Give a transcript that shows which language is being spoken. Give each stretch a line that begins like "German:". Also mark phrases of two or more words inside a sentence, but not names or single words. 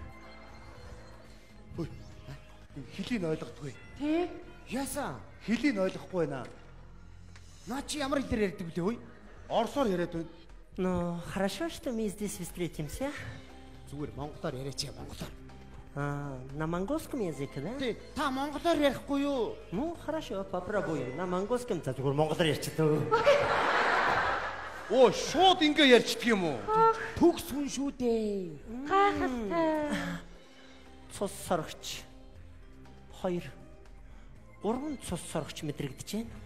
Mongolian: Ой, хэлийг ойлгохгүй. Тий? Яасан? Хэлийг ойлгохгүй байна. Наа чи ямар хэлээр ярьдаг блэ ой? Орсоор яриад байна.
Russian: Ну, хорошо, что мы здесь встретимся.
Mongolian: Зүгээр монголоор яриач монголоор.
Russian: На монгольском языке, да?
Mongolian: Тий, та монголоор ярихгүй юу?
Russian: Ну, хорошо, попробуем. На монгольском,
Mongolian: за зүгээр монголоор ярьчихдаг. Оо, шууд ингэ ярьчихдаг юм уу? Төгс хүн шүү дээ. Гайхалтай. Цус сорогч. 2. 3 цус сорогч мэдрэгдэж байна.